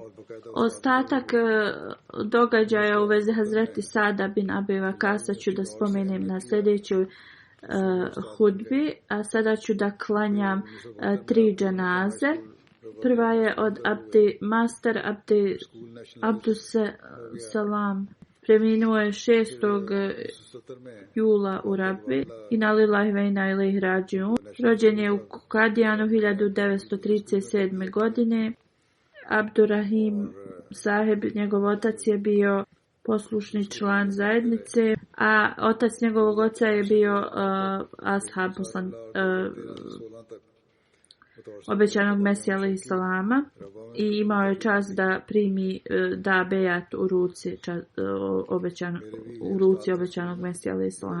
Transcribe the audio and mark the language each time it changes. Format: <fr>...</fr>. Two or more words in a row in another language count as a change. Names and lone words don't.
<bs>Ostatak događaja u vezi Hazreti Sada bin Abi Waqasa ću da spomenem na sljedećoj hudbi, a sada ću da klanjam 3 dženaze. Prva je od Abdus Salam. Preminuo je 6. jula u Rabbi.</bs> <ar>إنا لله وإنا إليه راجعون.</ar> <bs>Rođen je u Kadijanu 1937. godine. Abdurrahim Saheb, njegov otac, je bio poslušni član zajednice, a otac njegovog oca je bio ashab obećanog Mesija</bs> <ar>عليه السلام</ar> <bs>i imao je čast da primi da bejat u ruci obećanog Mesija</bs> <ar>عليه السلام.</ar>